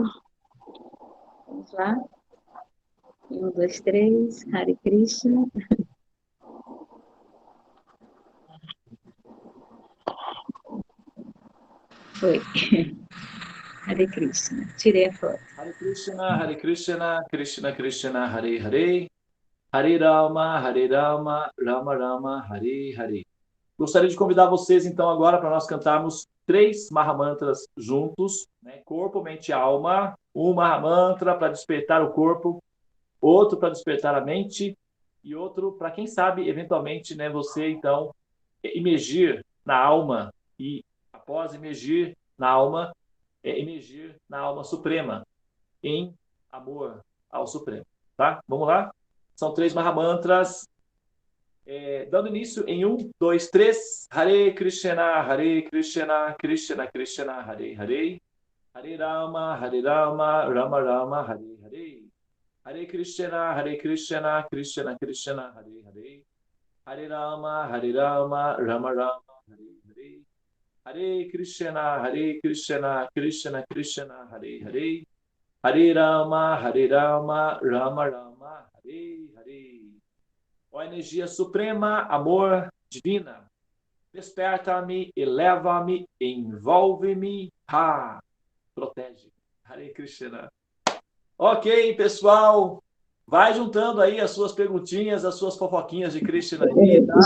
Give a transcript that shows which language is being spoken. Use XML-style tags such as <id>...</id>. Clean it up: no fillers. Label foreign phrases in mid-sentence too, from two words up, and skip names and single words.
<pt>Vamos lá. 1, 2, 3, Hare Krishna. Foi. Hare Krishna. Tirei a foto. Hare Krishna, Krishna Krishna, Hare Hare, Hare Rama, Rama Rama, Hare Hare. Gostaria de convidar vocês, então, agora para nós cantarmos 3 Mahamantras juntos, né? Corpo, mente e alma. Um Mahamantra para despertar o corpo, outro para despertar a mente e outro para, quem sabe, eventualmente, né, você, então, imergir na alma e, após imergir na alma, emergir na alma suprema, em amor ao Supremo. Tá? Vamos lá? São 3 Mahamantras. Dando início em 1, 2, 3. Hare Krishna, Krishna Krishna, Hare Hare. Hare Rama, Rama Rama, Hare Hare. Hare Krishna, Krishna Krishna, Hare Hare. Hare Rama, Rama Rama, Hare Hare. Hare Krishna, Krishna Krishna, Hare Hare. Hare Rama, Rama Rama, Hare Hare. Ó energia suprema, amor divina, desperta-me, eleva-me, envolve-me, protege. Hare Krishna. Ok, pessoal, vai juntando aí as suas perguntinhas, as suas fofoquinhas de Krishna aí, tá?</pt>